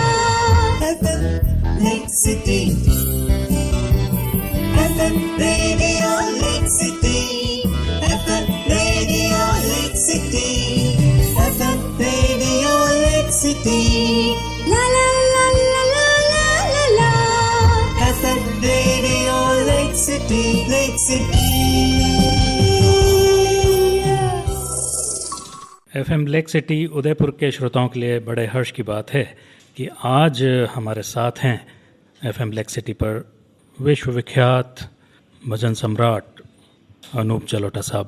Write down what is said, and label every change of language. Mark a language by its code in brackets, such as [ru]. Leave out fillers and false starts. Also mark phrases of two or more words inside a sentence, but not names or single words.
[en] FM Lake City FM Radio, Lake City FM Radio, Lake City FM Radio, Lake City. La la la la la la la la. FM Radio, Lake City, Lake City. [hi] FM लेक सिटी उदयपुर के श्रोताओं के लिए बड़े हर्ष की बात है कि आज हमारे साथ हैं FM लेक सिटी पर विश्वविख्यात भजन सम्राट अनूप जलोटा साहब।